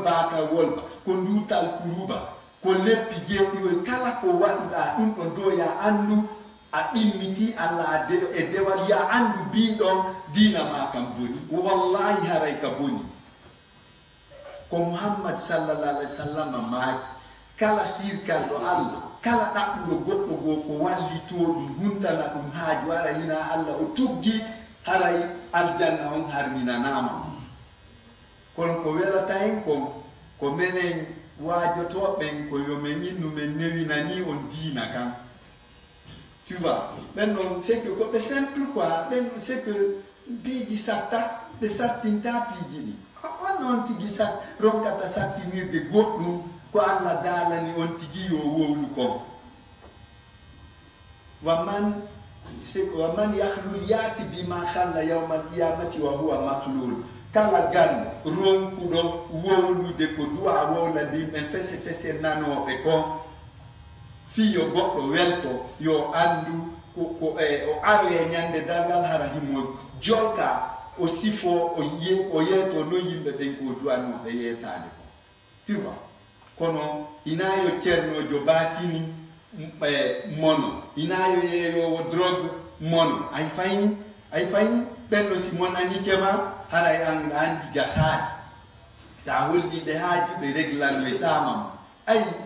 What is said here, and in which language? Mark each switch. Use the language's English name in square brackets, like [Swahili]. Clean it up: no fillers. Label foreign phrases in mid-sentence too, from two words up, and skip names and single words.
[Fula] baaka wolba ko ndutal kuruba ko leppi jeeɗiwoy kala ko waɗuɗa ɗum ɗo do ya andu a ɗimmiti Allah e dewal ya andu biɗon dina ma kam boni wallahi haray ka boni ko Muhammad [Arabic] صلى الله عليه وسلم [Fula] maaki kala sirkalɗo Allah kala ɗaɓɓuɗo goɗɗo goo ko wallito ɗum huntana ɗum haaju ara hina Allah o tuggi haray aljanna on harminanama kono ko welata en ko menen waajotoɓen ko yomen innu men newinani on diina kan. [French] Tu vois, maintenant c'est que c'est simple quoi, c'est que [Fula] biji satta de sattinta pijini. On tigi sat ronkata sattinir de goɗɗum ko Allah dalani on tigi yo wowlu ko. [Arabic] ومن يغلل يأت بما غل يوم القيامة وهو مغلول. [Fula] Kala gan ronkuɗo wowlude ko du'a wowlandi men fese nanoɓe kon. Fiyo goɗɗo welto yo andu o aro e ñande dangal hara himo jolka o sifo o yeeto no yimɓe ɓen ko duwanoɓe yeetade ko. [French] Tu vois, [Fula] kono inayo ceernojo batini mono, inayo yeeyowo drogue mono, ay fayin ɓenɗo si monanikema haray andi gasade sa holliɓe haaji ɓe réglannoe tamam ay